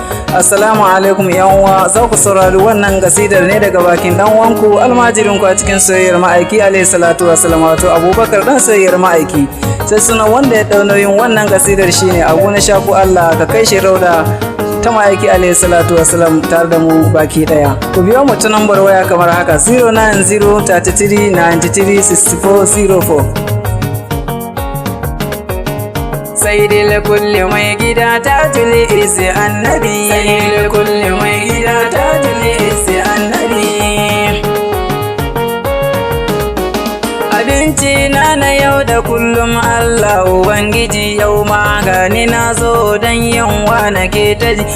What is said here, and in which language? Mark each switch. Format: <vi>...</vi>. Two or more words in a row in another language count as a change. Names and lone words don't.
<ha>Assalamu alaikum, yan uwa. Za ku saurari wannan kasidar ne daga bakin dan uwanku, almajirinku a cikin soyayyar ma'aiki</ha> <ar>عليه الصلاة والسلام,</ar> <ha>wato Abubakar dan soyayyar ma'aiki. Sai sunan wanda ya dau nauyin wannan kasidar shine Abu na Shaku, Allah ka kai shi rauda ta ma'aiki</ha> <ar>عليه الصلاة والسلام</ar> <ha>tare da mu baki daya. Ku biyo mu ta nambar waya kamar haka, zero nine zero thirty three ninety three sixty four zero four.</ha> <ar>سيد الكل</ar> <ha>mai gida</ha> <ar>تاج العز النبي. سيد الكل</ar> <ha>mai gida</ha> <ar>تاج العز النبي.</ar> <ha>Abinci na na yau da kullum Allah Ubangiji, yau ma gani na zo dan yunwa nake ta ji.</ha>